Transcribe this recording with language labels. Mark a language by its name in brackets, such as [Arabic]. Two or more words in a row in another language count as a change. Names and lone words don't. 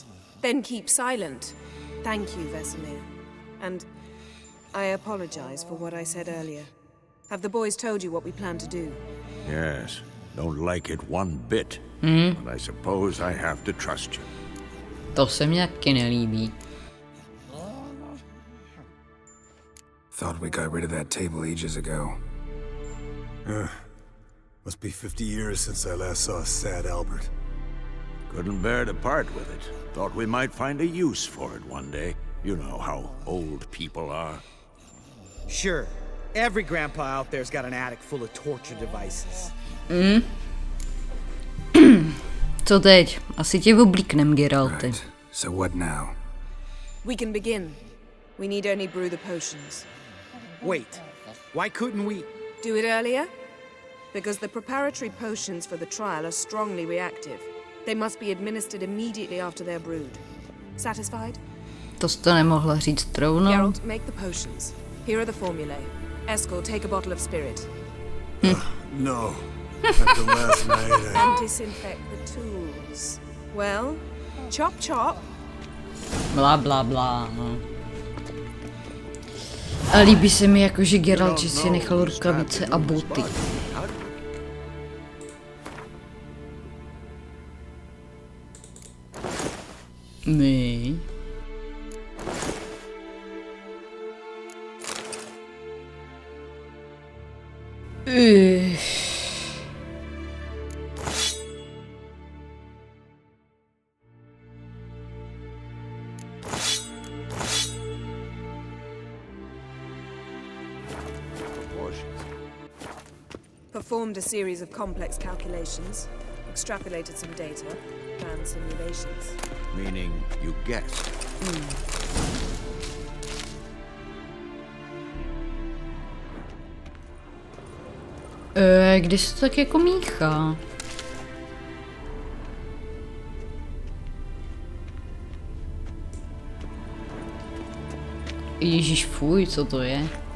[English] Then keep silent. Thank you, Vesemir. And I apologize for what I said earlier. Have the boys told you what we plan to do? Yes, don't like it one bit. But I suppose I have to trust you. [Czech] To se mi taky nelíbí. [English] Thought we got rid of that table ages ago. Must be 50 years since I last saw sad Albert. Couldn't bear to part with it. Thought we might find a use for it one day. You know how old people are. Sure. Every grandpa out there's got an attic full of torture devices. [Czech] Co teď? Asi tě oblíknem, Geralty. [English] Right. So what now? We can begin. We need only brew the potions. Wait. Why couldn't we... Do it earlier? Because the preparatory potions for the trial are strongly reactive. They must be administered immediately after they're brewed. Satisfied? [Czech] To jste nemohla říct rovnou. [English] Geralt, make the potions. Here are the formulae. Eskel, take a bottle of spirit. No. After last night, And disinfect the tools. Well, chop chop. Bla, bla, bla, no. [Czech] A líbí se mi jako, že Geralt že si nechal rukavice a boty. [English] My. Performed a series of complex calculations, extrapolated some data, ran simulations. Meaning you guessed. [Czech] Když se tak jako míchá. Ježíš, fuj, co to je?